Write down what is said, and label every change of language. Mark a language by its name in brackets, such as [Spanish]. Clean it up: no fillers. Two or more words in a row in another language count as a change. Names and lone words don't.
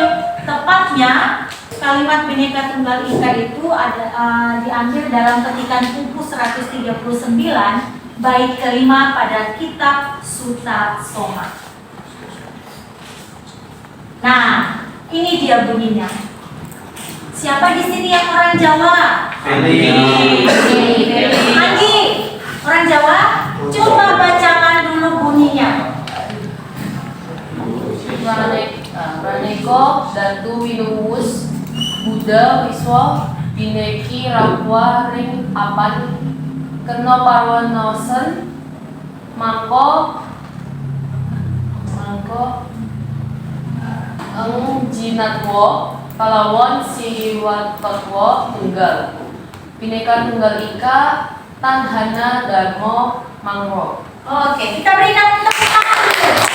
[Indonesian] Tepatnya kalimat Bhinneka Tunggal Ika itu diambil dalam petikan buku 139 bait kelima pada kitab Sutta Soma. Nah, ini dia bunyinya. Siapa di sini yang orang Jawa? Andi, orang Jawa? Coba bacakan dulu bunyinya. [Kawi] Praneko Datu Winuwus Buddha Wiswa Bineki Rakwa Ring Apan Kena Parwanosen Mangko Eng Jinatwo Kalawan Siwatotwo Tunggal Bhinneka Tunggal Ika Tanhana Dharma Mangro. [Indonesian] Oke, kita berikan tepuk tangan dulu.